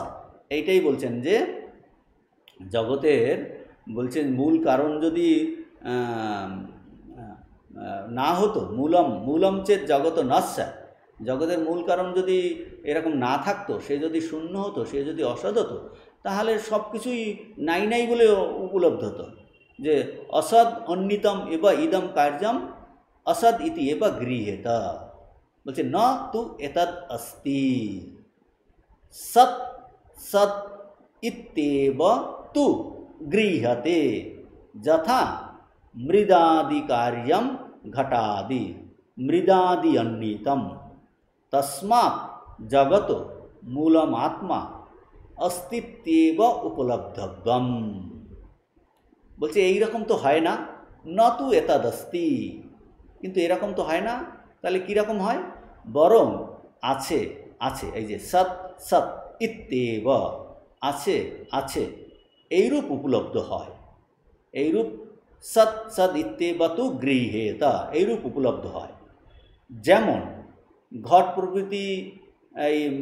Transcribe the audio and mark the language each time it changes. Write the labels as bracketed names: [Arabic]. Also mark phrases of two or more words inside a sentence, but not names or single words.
[Bangla] এইটাই বলছেন যে জগতের, বলছেন মূল কারণ যদি না হতো, [Sanskrit] মূলম চেত জগৎ নস্যা, [Bangla] জগতের মূল কারণ যদি এরকম না থাকতো, সে যদি শূন্য হতো, সে যদি অসৎ হতো, তাহলে সব কিছুই নাই নাই বলে উপলব্ধ হতো। [Sanskrit] যে অসদ অন্যতম এব ইদম কার্যম असद इति एव गृह्येत বলছে ন তু এতদ अस्ति सत सत इत्येव तु गृह्यते यथा मृदादि कार्यम घटादि मृदादि अन्नितम तस्मात् जगत मूलमात्मा अस्तित्वेव उपलब्धव्यम [Bangla] বলছে এই রকম তো হয় না [Sanskrit] ন তু এতদ अस्ति [Bangla] কিন্তু এরকম তো হয় না তাহলে কি রকম হয় বরং আছে আছে এই যে [Sanskrit] সৎ সৎ ইত্যেব [Bangla] আছে আছে এইরূপ উপলব্ধ হয় এইরূপ [Sanskrit] সৎ সৎ ইত্যেব তু গৃহ্যেত [Bangla] এইরূপ উপলব্ধ হয় যেমন ঘট প্রভৃতি এই